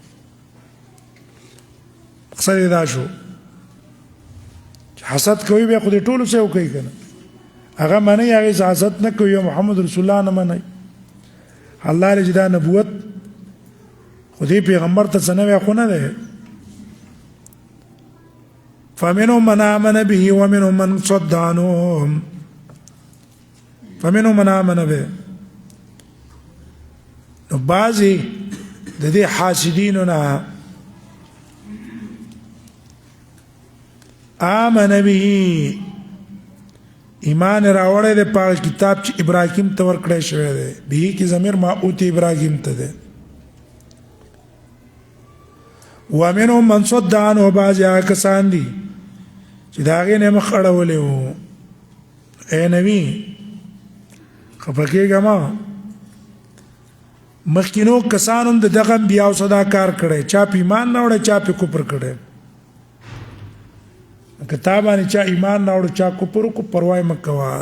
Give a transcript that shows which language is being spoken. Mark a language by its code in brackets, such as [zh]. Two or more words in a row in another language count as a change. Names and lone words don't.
[ps] مقصد یې دا شو چې حسد کوئ بیا خو دې ټولو څه وکوئ که نه. هغه منئ، هغې څه حسد نه کوئ. او محمد رسول الله نه منئ. الله لې چې دا نبوت خو دې پیغمبر ته څه نوی خو نه دی. [ar] فمنهم من آمن به ومنهم من صد عنه. فمنهم من آمن به. [ps] نو بعضې د دې حاسدینو نه [ar] آمن به [ps] ایمان راوړی دی په کتاب چې ابراهیم ته ورکړی شوی دی. به کې ضمیر معوت ابراهیم ته دی. [ar] ومنهم من صد عنه، [ps] بعضې هغه کسان دي چې د هغې نه یې مخ اړولی و. ای نبي خفه کېږه مه، مخکینو کسانو هم د دغه انبیاو صدا کار کړی. چا په ایمان نه وړی، چا په کفر کړی. که تا باندې چا ایمان نه وړو، چا کفر وکړو، پروا یې مه کوه.